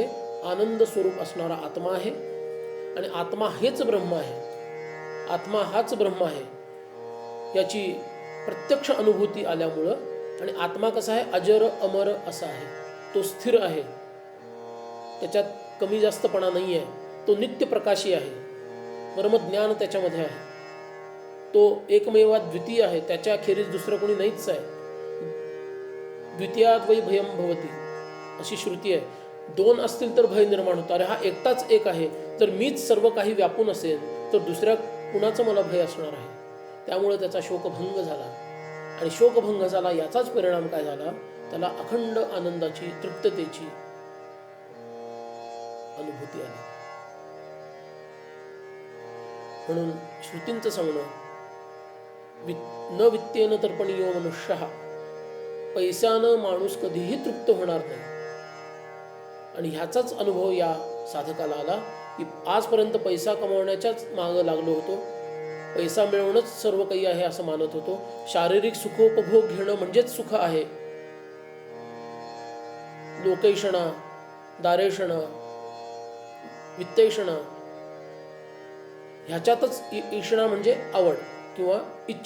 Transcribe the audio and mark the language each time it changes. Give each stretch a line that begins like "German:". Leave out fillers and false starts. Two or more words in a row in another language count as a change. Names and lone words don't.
Marathi: आनंद स्वरूप असणारा आत्मा आहे. आणि आत्मा हेच ब्रह्म आहे, आत्मा हाच ब्रह्म आहे याची प्रत्यक्ष अनुभूती आल्यामुळं. आणि आत्मा कसा आहे? अजर अमर असा आहे, तो स्थिर आहे, त्याच्यात कमी जास्तपणा नाही आहे, तो नित्य प्रकाशी आहे, परमज्ञान त्याच्यामध्ये आहे, तो
Sanskrit: एकमेवा द्वितीय
Marathi: आहे, त्याच्या अखेरीस दुसरं कोणी नाहीच आहे.
Sanskrit: द्वितीयाद्वै भयम भवती अशी श्रुती आहे.
Marathi: दोन असतील तर भय निर्माण होतं. अरे हा एकटाच एक आहे, तर मीच सर्व काही व्यापून असेल तर दुसऱ्या कुणाचं मला भय असणार आहे. त्यामुळे त्याचा शोकभंग झाला. आणि शोकभंग झाला याचाच परिणाम काय झाला? त्याला अखंड आनंदाची, तृप्ततेची अनुभूती आली. म्हणून श्रुतींचं सांगणं,
Sanskrit: न वित्तेन तर्पणीयो मनुष्यः,
Marathi: पैशानं माणूस कधीही तृप्त होणार नाही. आणि ह्याचाच अनुभव या साधकाला आला की आजपर्यंत पैसा कमावण्याच्याच मागं लागलो होतो, पैसा मिळवणंच सर्व काही आहे असं मानत होतो. शारीरिक सुखोपभोग घेणं म्हणजेच सुख आहे. लोकैषणा, दारेषणा, वित्तैषणा ह्याच्यातच ईषणा म्हणजे आवड किंवा इच्छा.